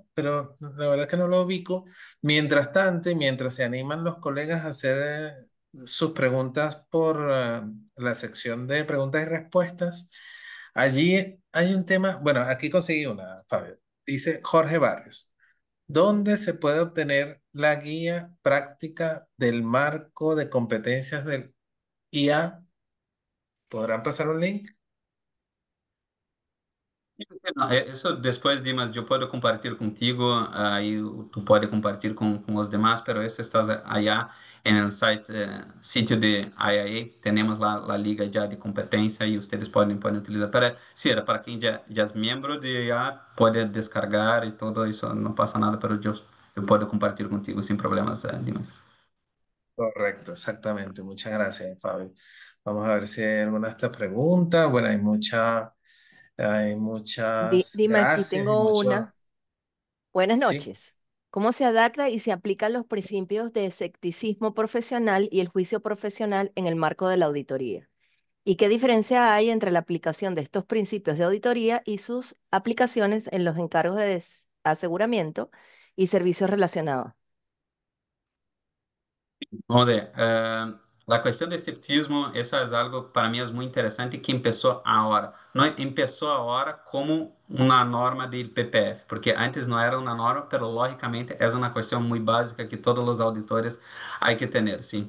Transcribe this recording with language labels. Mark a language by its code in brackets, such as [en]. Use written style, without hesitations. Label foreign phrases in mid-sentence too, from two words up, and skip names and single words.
[es] Pero la verdad es que no lo ubico. Mientras tanto, y mientras se animan los colegas a hacer sus preguntas por la sección de preguntas y respuestas, allí hay un tema, bueno, aquí conseguí una, Fabio. Dice Jorge Barrios. ¿Dónde se puede obtener la guía práctica del marco de competencias del IA? ¿Podrán pasar un link? [pt] Não, isso depois, Dimas, eu posso compartilhar contigo, aí tu pode compartilhar com os demás, pero isso está allá no site, sítio de IIA, temos lá a liga já de competência e vocês podem utilizar. Para, sim, era para quem já é membro de IA, pode descargar e tudo isso, não passa nada, pero eu posso compartilhar contigo sem problemas, Dimas. [es] Correcto, exactamente. Muchas gracias, Fabio. Vamos a ver si hay alguna de estas preguntas. Bueno, hay muchas Dime, aquí gracias y tengo muchos, una. Buenas sí. noches. ¿Cómo se adapta y se aplican los principios de escepticismo profesional y el juicio profesional en el marco de la auditoría? ¿Y qué diferencia hay entre la aplicación de estos principios de auditoría y sus aplicaciones en los encargos de aseguramiento y servicios relacionados? [pt] Vamos ver, a questão de escepticismo, isso é algo para mim é muito interessante que começou agora. Não começou agora como uma norma de PPF, porque antes não era uma norma, mas logicamente é uma questão muito básica que todos os auditores têm que ter, sim.